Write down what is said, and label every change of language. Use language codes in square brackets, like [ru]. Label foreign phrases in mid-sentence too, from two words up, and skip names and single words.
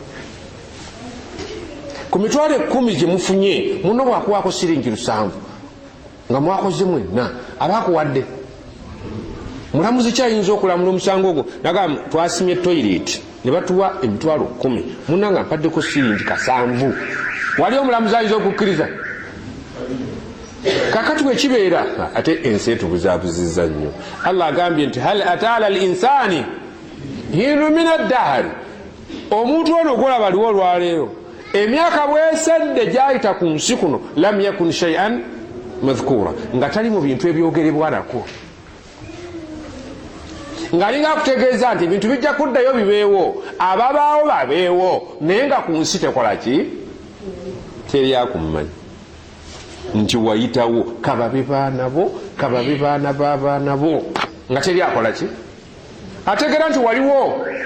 [lg] ku mitwalo 10 gye mufunye muno bwakuwaako siringi 7 nga mwakoze mwenna abakuwadde mulamuzi kyayinza okulamula omusango ogwo naga twasimye toilet ne batuwa emitwalo 10 munanga mpaddeko siringi 7 wali omulamuzi ayinza okukkiriza kakati bwe kibeera ate ensi etubuzaabuzizza nnyo Allah agambye nti [ar] هل أتى على الإنسان حين من الدهر [lg] omuntu ono gwolaba aliwo olwaleero emyaka bwesedde gyayita ku nsi kuno [ar] لم يكن شيئا مذكورا [lg] nga tali mu bintu ebyogerebwanako ng'alinga akutegeeza nti ebintu bijja kuddayo bibeewo ababaawo babeewo naye nga ku nsi tekola ki teryakummanyi nti wayitawo kababe baana bo kababe baana b'abaana bo nga teryakola ki ategeera nti waliwo